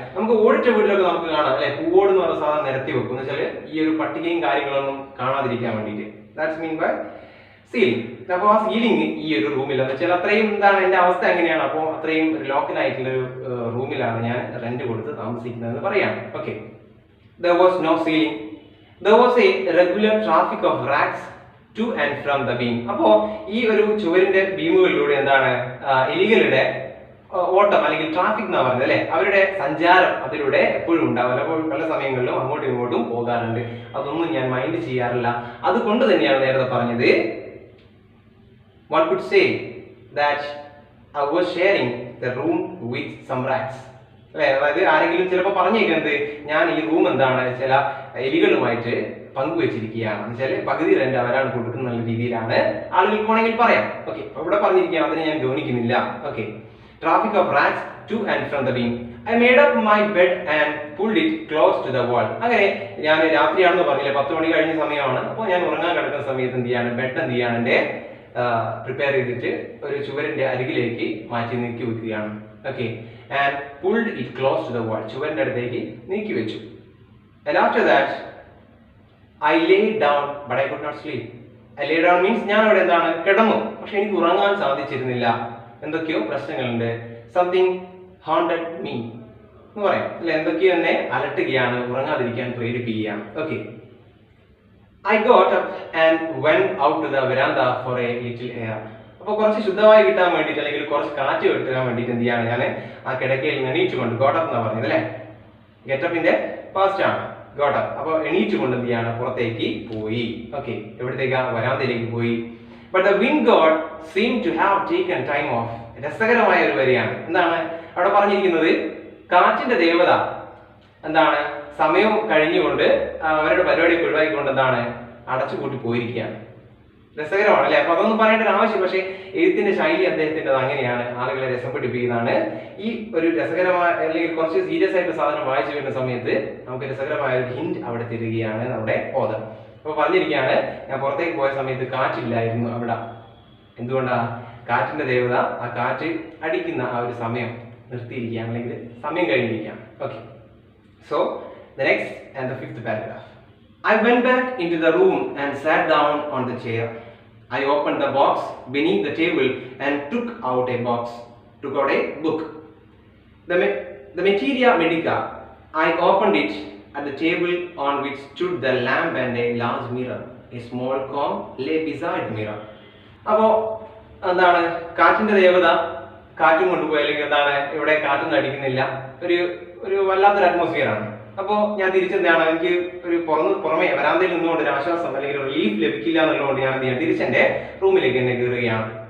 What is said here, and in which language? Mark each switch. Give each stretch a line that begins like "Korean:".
Malayalam: നമുക്ക് ഓടിച്ച വീട്ടിലൊക്കെ നമുക്ക് കാണാം അല്ലെ, പൂവോട് എന്ന് പറഞ്ഞ സാധനം നിരത്തി വെക്കും എന്ന് വെച്ചാൽ ഈ ഒരു പട്ടികയും കാര്യങ്ങളൊന്നും കാണാതിരിക്കാൻ വേണ്ടിയിട്ട്.
English: That's mean by sealing.
Malayalam: അപ്പോൾ ആ സീലിംഗ് ഈ ഒരു റൂമിൽ എന്ന് വെച്ചാൽ അത്രയും എന്താണ് എന്റെ അവസ്ഥ എങ്ങനെയാണ്, അപ്പോൾ അത്രയും ലോക്കൽ ഒരു റൂമിലാണ് ഞാൻ റെന്റ് കൊടുത്ത് താമസിക്കുന്നതെന്ന് പറയാം.
English: Okay, there was no ceiling, there was a regular traffic of rats to and from the beam.
Malayalam: അപ്പോൾ ഈ ഒരു ചുവരിന്റെ ബീമുകളിലൂടെ എന്താണ് എലികളുടെ ഓട്ടം അല്ലെങ്കിൽ ട്രാഫിക് എന്നാ പറയുന്നത് അല്ലെ, അവരുടെ സഞ്ചാരം അതിലൂടെ എപ്പോഴും ഉണ്ടാവില്ല. അപ്പോൾ പല സമയങ്ങളിലും അങ്ങോട്ടും ഇങ്ങോട്ടും പോകാറുണ്ട്. അതൊന്നും ഞാൻ മൈൻഡ് ചെയ്യാറില്ല. അതുകൊണ്ട് തന്നെയാണ് നേരത്തെ പറഞ്ഞത്
English: one could say that I was sharing the room with some rats.
Malayalam: അല്ലെ, അതായത് ആരെങ്കിലും ചിലപ്പോൾ പറഞ്ഞേക്കുന്നത് ഞാൻ ഈ റൂം എന്താണ് ചില എലികളുമായിട്ട് പങ്കുവെച്ചിരിക്കുകയാണ് എന്ന് വെച്ചാൽ പകുതി റെന്റ് അവരാണ് കൊടുക്കുന്ന രീതിയിലാണ് ആളുകൾക്ക് വേണമെങ്കിൽ പറയാം. ഓക്കെ, ഇവിടെ പറഞ്ഞിരിക്കുകയാണ്, അതിനെ ഞാൻ ഗൗനിക്കുന്നില്ല.
English: Okay, traffic of rats to and from the beam. I made up my bed and pulled it close to the wall.
Malayalam: അങ്ങനെ ഞാൻ രാത്രിയാണെന്ന് പറഞ്ഞില്ലേ, 10 മണി കഴിഞ്ഞ സമയമാണ്. അപ്പോൾ ഞാൻ ഉറങ്ങാൻ കിടക്കുന്ന സമയത്ത് എന്ത് ചെയ്യാണ്, ബെഡ് എന്ത് ചെയ്യാണ് എന്റെ പ്രിപ്പയർ ചെയ്തിട്ട് ഒരു ചുവരിന്റെ അരികിലേക്ക് മാറ്റി നീക്കി വെക്കുകയാണ്.
English: okay, and pulled it close to the wall,
Malayalam: ചുവരിന്റെ അടുത്തേക്ക് നീക്കി വെച്ചു.
English: And after that I lay down but I could not sleep. I lay down means
Malayalam: ഞാൻ അവിടെ എന്താണ് കിടന്നു, പക്ഷെ എനിക്ക് ഉറങ്ങാൻ സാധിച്ചിരുന്നില്ല. എന്തൊക്കെയോ പ്രശ്നങ്ങളുണ്ട്.
English: something haunted me
Malayalam: എന്ന് പറയാം അല്ലെ, എന്തൊക്കെയോ എന്നെ അലട്ടുകയാണ്, ഉറങ്ങാതിരിക്കാൻ പ്രേരിപ്പിക്കുകയാണ്.
English: Okay, I got up and went out to the veranda for a little air.
Malayalam: അപ്പോൾ കുറച്ച് ശുദ്ധമായി കിട്ടാൻ വേണ്ടിയിട്ട് അല്ലെങ്കിൽ കുറച്ച് കാറ്റ് കിട്ടാൻ വേണ്ടിയിട്ട് എന്ത് ചെയ്യാണ്, ഞാൻ ആ കിടക്കയിൽ നിന്ന് എണീറ്റുകൊണ്ട്, ഗോട്ടപ്പ് എന്നാ പറഞ്ഞത് അല്ലെ, ഗെറ്റപ്പിന്റെ പാസ്റ്റ് ആണ് ഗോട്ടപ്പ്. അപ്പോൾ എണീറ്റുകൊണ്ട് എന്ത് ചെയ്യാണ്, പുറത്തേക്ക് പോയി. ഓക്കെ, എവിടത്തേക്കാ, വരാന്തയിലേക്ക് പോയി.
English: But the wind god seemed to have taken time off.
Malayalam: രസകരമായ ഒരു വരിയാണ്. എന്താണ് അവിടെ പറഞ്ഞിരിക്കുന്നത്, കാറ്റിന്റെ ദേവത എന്താണ് സമയം കഴിഞ്ഞുകൊണ്ട് അവരുടെ പരിപാടി ഒഴിവാക്കിക്കൊണ്ട് എന്താണ് അടച്ചുപൂട്ടി പോയിരിക്കുകയാണ്. രസകരമാണ് അല്ലെ. അപ്പൊ അതൊന്നും പറയേണ്ട ഒരു ആവശ്യം, പക്ഷേ എഴുത്തിന്റെ ശൈലി അദ്ദേഹത്തിന്റെ അങ്ങനെയാണ്, ആളുകളെ രസം പിടിപ്പിക്കുന്നതാണ്. ഈ ഒരു രസകരമായ അല്ലെങ്കിൽ കുറച്ച് സീരിയസ് ആയിട്ട് സാധനം വായിച്ചു വരുന്ന സമയത്ത് നമുക്ക് രസകരമായ ഒരു ഹിന്റ് അവിടെ തരികയാണ് നമ്മുടെ ഓതർ. അപ്പൊ പറഞ്ഞിരിക്കുകയാണ്, ഞാൻ പുറത്തേക്ക് പോയ സമയത്ത് കാറ്റില്ലായിരുന്നു അവിടെ. എന്തുകൊണ്ടാ, കാറ്റിന്റെ ദേവത ആ കാറ്റ് അടിക്കുന്ന ആ ഒരു സമയം നിർത്തിയിരിക്കുകയാണ്, അല്ലെങ്കിൽ സമയം കഴിഞ്ഞിരിക്കുകയാണ്.
English: Okay, so the next and the 5th paragraph. I went back into the room and sat down on the chair. I opened the box beneath the table and took out a book. The materia medica. I opened it at the table on which stood the lamp and a large mirror. A small comb lay beside the mirror.
Malayalam: അപ്പോൾ എന്താണ് കാറ്റിന്റെ ദേവത കാറ്റും കൊണ്ടുപോയി, അല്ലെങ്കിൽ എന്താണ് ഇവിടെ കാറ്റൊന്നും അടിക്കുന്നില്ല, ഒരു വല്ലാത്തൊരു അറ്റ്മോസ്ഫിയർ ആണ്. അപ്പോൾ ഞാൻ തിരിച്ചെന്താണ്, എനിക്ക് ഒരു പുറമെ വരാന്തയിൽ നിന്നുകൊണ്ട് ഒരു ആശ്വാസം അല്ലെങ്കിൽ റിലീഫ് ലഭിക്കില്ല എന്നുള്ളതുകൊണ്ട് ഞാൻ എന്ത് ചെയ്യാം, തിരിച്ചെന്റെ റൂമിലേക്ക് എന്നെ കയറുകയാണ്.